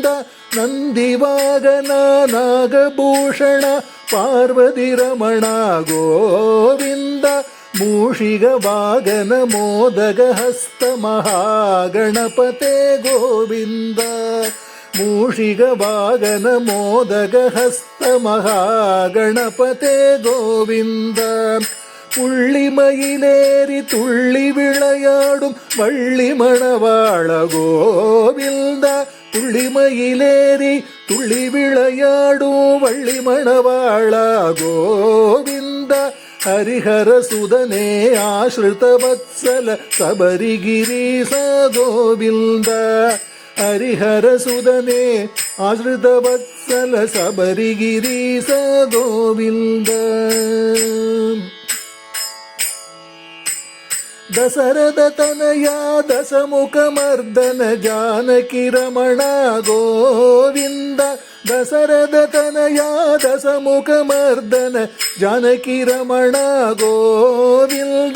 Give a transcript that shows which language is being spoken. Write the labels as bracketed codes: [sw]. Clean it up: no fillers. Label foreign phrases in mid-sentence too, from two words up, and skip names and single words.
[sa] ನಂದಿವಾಗನ ನಾಗಭೂಷಣ ಪಾರ್ವತಿ ರಮಣ ಗೋವಿಂದ. ಮೂಷಿಗ ವಾಗನ ಮೋದಗ ಹಸ್ತ ಮಹಾಗಣಪತೆ ಗೋವಿಂದ. ಮೂಷಿಗ ವಾಗನ ಮೋದಗ ಹಸ್ತ ಮಹಾಗಣಪತೆ ಗೋವಿಂದ. [ta] புள்ளிமயிலேறி துள்ளி விளையாடும் வள்ளி மணவாள கோவிந்த. புள்ளிமயிலேறி துள்ளி விளையாடும் வள்ளி மணவாள கோவிந்த. [sa] ஹரிஹர சுதனே ஆஸ்ருத வத்சல சபரிகிரீச கோவிந்த. ஹரிஹர சுதனே ஆஸ்ருத வத்சல சபரிகிரீச கோவிந்த. ದಶರಥ ತನಯ ದಶಮುಖ ಮರ್ದನ ಜಾನಕಿ ರಮಣ ಗೋವಿಂದ. ದಶರಥ ತನಯ ದಶಮುಖ ಮರ್ದನ ಜಾನಕಿ ರಮಣ ಗೋವಿಂದ.